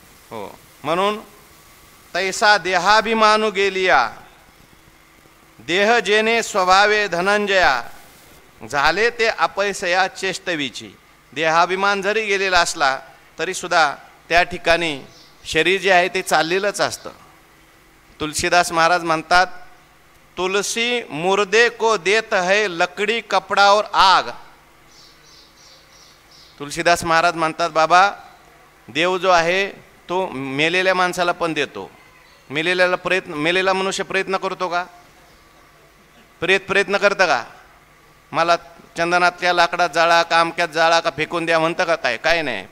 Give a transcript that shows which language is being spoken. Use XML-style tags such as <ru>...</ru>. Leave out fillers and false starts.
<mr>हो, म्हणून तैसा देहाभिमानू गेलिया, देह जेने स्वभावे धनंजया, झाले ते अपयसया चेष्टवीची. देहाभिमान जरी गेलेला असला तरी सुद्धा त्या ठिकाणी शरीर जे आहे ते चाललेलंच असतं. तुलसीदास महाराज म्हणतात,</mr> <hi>तुलसी मुर्दे को देत है लकड़ी कपड़ा और आग.</hi> <mr>तुलसीदास महाराज म्हणतात, बाबा देव जो आहे तो मेलेल्या माणसाला पण देतो. मेलेला मनुष्य प्रयत्न करतो का? प्रयत्न करतं का? मला चंदनातल्या लाकडात जाळा, का अमक्यात जाळा, का फेकून द्या म्हणतं का? काय नाही.</mr>